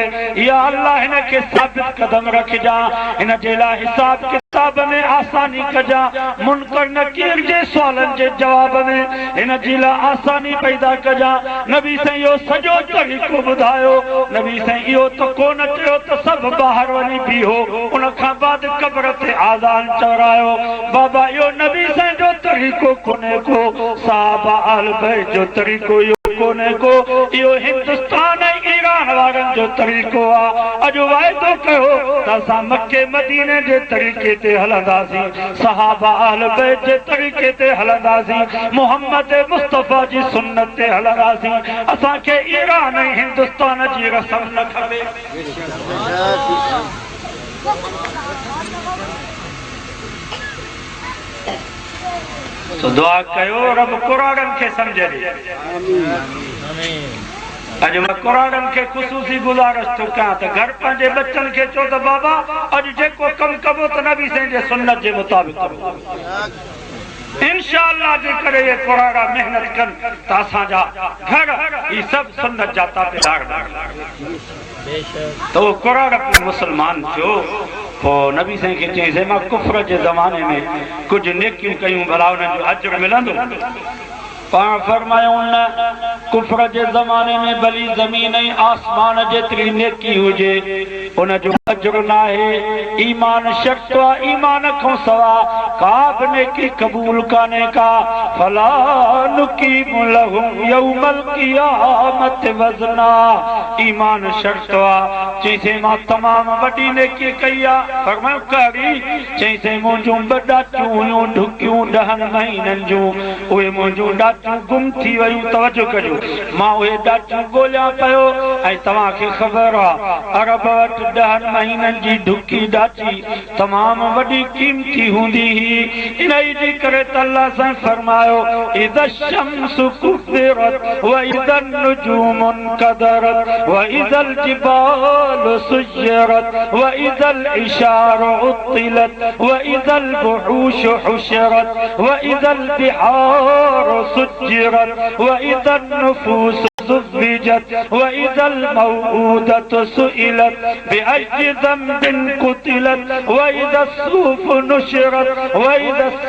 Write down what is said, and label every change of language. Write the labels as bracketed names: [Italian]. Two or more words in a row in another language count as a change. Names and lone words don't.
[Sindhi] या अल्लाह हिन के साबित कदम रख जा हिन जे ला हिसाब किताब में आसानी कजा मुनकर नकीर जे सवालन जे जवाब में हिन जी ला आसानी पैदा कजा नबी से यो सजो तरीक़ो बुधायो नबी से यो तो कोन चयो तो सब बाहर वनी बीहो उन खां बाद कब्र ते आज़ान चवरायो बाबा यो नबी से जो तरीक़ो कोने को साहबा अल बैत जो तरीक़ो यो कोने को यो हिंदुस्तान ईरान वारन जो तरीक़ो आ अजो वायदो कयो त असां मक्के मदीने जे तरीक़े ते हलंदासीं सहाबा अहल बैत जे तरीक़े ते हलंदासीं मोहम्मद मुस्तफा जी सुन्नत ते हलंदासीं असांखे ईरान ऐं हिंदुस्तान जी रस्म न खपे तो दुआ कयो रब कुरान के समझे अज मैं कुरान के खुसूसी गुजारिश तो कयां त घर पंहिंजे बच्चन के चो त बाबा अज जेको कम कबो त नबी से जे सुन्नत जे मुताबिक कबो इंशाअल्लाह जे करे ये कुरान मेहनत कन त असां जा घर ई सब सुन्नत जा ताबेदार तो कुरान अपने मुसलमान थियो तो नबी से के चई मां कुफ्र जे ज़माने में कुछ नेकियूं कयूं भला उन जो अजर मिलंदो पाण फरमायो न कुफ्र जे ज़माने में भली ज़मीन ऐं आसमान जेतिरी नेकी हुजे उन जो अजर न आहे ईमान शर्त आहे ईमान खां सवा का बि नेकी क़बूल कान्हे का [Arabic] فلا نقيم لهم يوم القيامة وزنا [Sindhi] ईमान शर्त आहे चईं मां तमाम वॾी नेकी कई आहे फरमायो करी चईं मुंहिंजूं ॿ ॾाचूं हुयूं ढुकियूं 10 महीननि जूं उहे मुंहिंजूं गुम थी वयूं तवज्जो कजो मां उहे ॾाचूं ॻोल्हियां पियो ऐं तव्हांखे ख़बर आहे अरब वटि 10 महीननि जी ढुकी ॾाची तमाम वॾी क़ीमती हूंदी हुई इन जी करे त अल्लाह सां [Arabic] फरमायो إذا الشمس كورت وإذا النجوم انكدرت وإذا الجبال سيرت وإذا العشار عطلت وإذا الوحوش حشرت وإذا البحار سجرت وإذا النفوس زوجت وإذا الموءودة سئلت بأي ذنب قتلت وإذا الصحف نشرت وإذا